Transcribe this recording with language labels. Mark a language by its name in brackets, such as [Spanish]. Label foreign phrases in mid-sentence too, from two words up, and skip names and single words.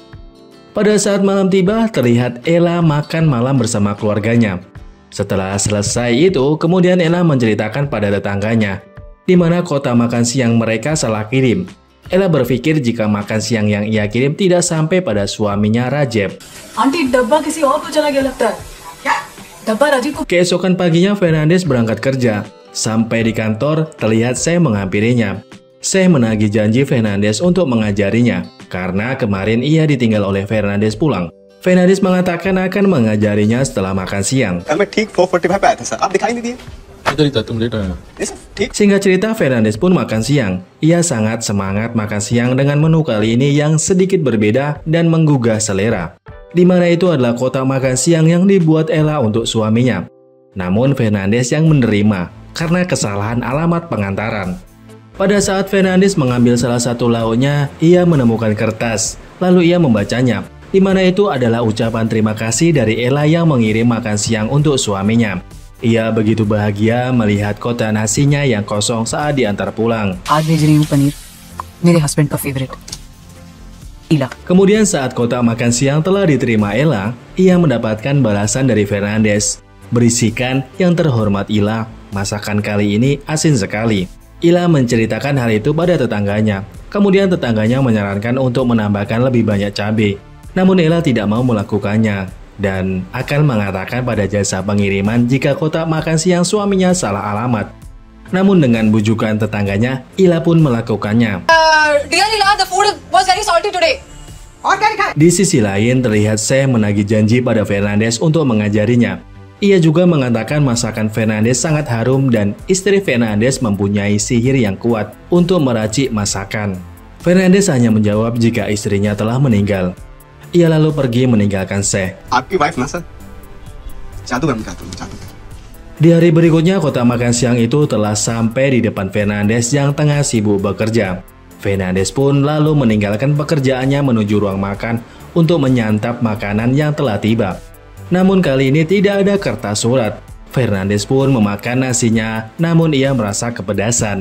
[Indonesian] Pada saat malam tiba, terlihat Ella makan malam bersama keluarganya. Setelah selesai itu, kemudian Ella menceritakan pada tetangganya, di mana kotak makan siang mereka salah kirim. Ella berpikir jika makan siang yang ia kirim tidak sampai pada suaminya Rajab. [Hindi] आंटी डब्बा किसी और को चला गया लगता है। क्या? डब्बा राजीव को। [Indonesian] Keesokan paginya Fernandes berangkat kerja. Sampai di kantor, terlihat Syekh menghampirinya. Syekh menagih janji Fernandes untuk mengajarinya, karena kemarin ia ditinggal oleh Fernandes pulang. Fernandes mengatakan akan mengajarinya setelah makan siang. [Hindi] कल मैं ठीक 4:45 पे आया था सर, आप दिखाई नहीं दिए। [Indonesian] cerita tuh later. Singkat cerita, Fernandes pun makan siang. Ia sangat semangat makan siang dengan menu kali ini yang sedikit berbeda dan menggugah selera. Di mana itu adalah kotak makan siang yang dibuat Ella untuk suaminya. Namun Fernandes yang menerima karena kesalahan alamat pengantaran. Pada saat Fernandes mengambil salah satu lauknya, ia menemukan kertas. Lalu ia membacanya, di mana itu adalah ucapan terima kasih dari Ella yang mengirim makan siang untuk suaminya. Ia begitu bahagia melihat kotak nasinya yang kosong saat diantar pulang. [Hindi] आज भेज रही हूँ पनीर मेरे हस्बैंड का फेवरेट इला। [Indonesian] Kemudian saat kotak makan siang telah diterima Ella, ia mendapatkan balasan dari Fernandes. Berisikan, yang terhormat Ila, masakan kali ini asin sekali. Ila menceritakan hal itu pada tetangganya. Kemudian tetangganya menyarankan untuk menambahkan lebih banyak cabai. Namun Ella tidak mau melakukannya dan akan mengatakan pada jasa pengiriman jika kotak makan siang suaminya salah alamat. Namun dengan bujukan tetangganya, Ila pun melakukannya. [English] Dear Ila, the food was very salty today. [Indonesian] Di sisi lain, terlihat Syekh menagih janji pada Fernandes untuk mengajarinya. Ia juga mengatakan masakan Fernandes sangat harum dan istri Fernandes mempunyai sihir yang kuat untuk meracik masakan. Fernandes hanya menjawab jika istrinya telah meninggal. Ia lalu pergi meninggalkan Syekh. [Hindi] आपकी वाइफ ना सर जादूगर में जादूगर [Indonesian] Di hari berikutnya, kotak makan siang itu telah sampai di depan Fernandes yang tengah sibuk bekerja. Fernandes pun lalu meninggalkan pekerjaannya menuju ruang makan untuk menyantap makanan yang telah tiba. Namun kali ini tidak ada kertas surat. Fernandes pun memakan nasinya, namun ia merasa kepedasan.